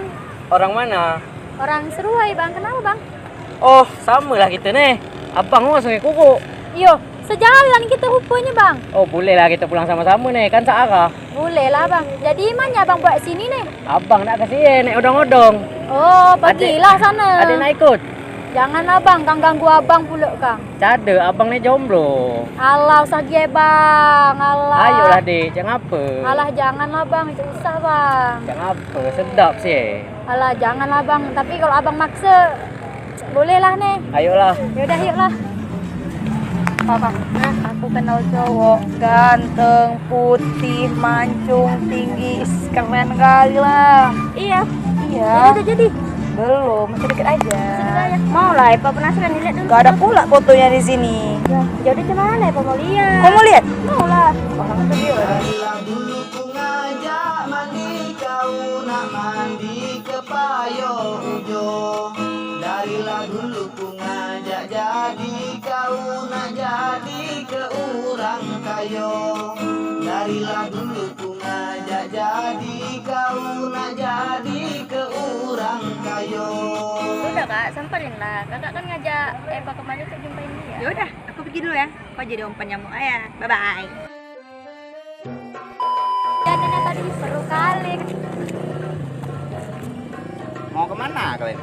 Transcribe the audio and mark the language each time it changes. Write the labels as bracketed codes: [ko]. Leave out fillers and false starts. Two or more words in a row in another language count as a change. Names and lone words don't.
[id] Orang mana? Orang Seruai, Bang. Kenapa, Bang? Oh, sama lah kita nih. Abang mau langsung kuku. Iyo, sejalan kita rupanya, Bang. Oh, boleh lah kita pulang sama-sama nih. Kan searah. Boleh lah, Bang. Jadi mana Abang buat sini nih? Abang nak kasih naik odong-odong. Oh, pergilah sana. Adik nak ikut? Jangan Abang, Kang ganggu Abang pula, Kang. Cada, abang ni jomblo. Alah, usah Bang. Alah. Ayolah, Dek. Jangan apa. Alah, janganlah, Bang. Itu usah, Bang. Jangan apa. Sedap sih. Alah, janganlah, Bang. Tapi kalau Abang maksa, bolehlah nih. Ayolah. Yaudah, yuklah. Bang, aku kenal cowok ganteng, putih, mancung, tinggi, keren kali lah. Iya. Jadi. Belum, masih deket aja. Mau lah, Epa penasaran dilihat dulu. Gak ada pula fotonya di sini. Ya, jadi gimana Epa mau lihat? Kau mau lihat? Mau lah. Orang itu dia. [ms] Darilah dulu ku ngajak mandi, kau nak mandi ke payo ujo. Darilah dulu ku ngajak jadi, kau nak jadi ke urang kayo. Darilah dulu ku ngajak jadi, kau nak jadi ke urang kayo. [id] Udah Kak, samperin lah. Kakak kan ngajak Epa kemarin untuk jumpain dia. Ya udah, aku pergi dulu ya. Kau jadi umpan nyamuk ya. [en] Bye bye. [id] Jajannya tadi seru kali. Mau kemana kalian?